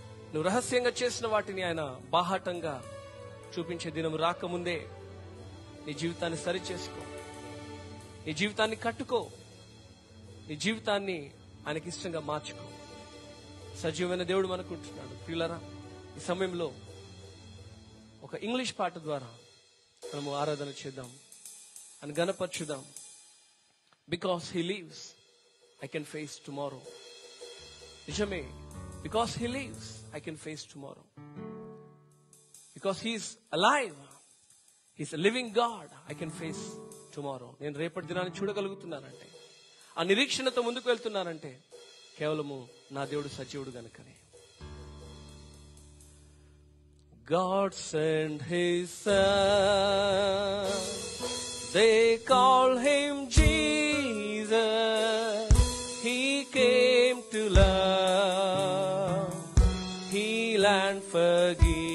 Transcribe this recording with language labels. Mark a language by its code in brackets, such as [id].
[te] నువ్వు రహస్యంగా చేసిన వాటిని ఆయన బాహాటంగా చూపించే దినం రాకముందే నీ జీవితాన్ని సరిచేసుకో, నీ జీవితాన్ని కట్టుకో, నీ జీవితాన్ని ఆయనకి ఇష్టంగా మార్చుకో. సజీవమైన దేవుడు మనకుంటున్నాడు. ప్రియులారా, ఈ సమయంలో ఒక ఇంగ్లీష్ పాట ద్వారా మనము ఆరాధన చేద్దాం, అని గణపరచుదాం. [en] Because he lives, I can face tomorrow. నిజమే, because he lives, I can face tomorrow. Because he is alive, he is a living God, I can face tomorrow. [te] నేను రేపటి దినాన్ని చూడగలుగుతున్నానంటే, ఆ నిరీక్షణతో ముందుకు వెళ్తున్నానంటే కేవలము నా దేవుడు సజీవుడు గనుకనే. [en] God sent his son, they call him Jesus. He came to love, heal and forgive.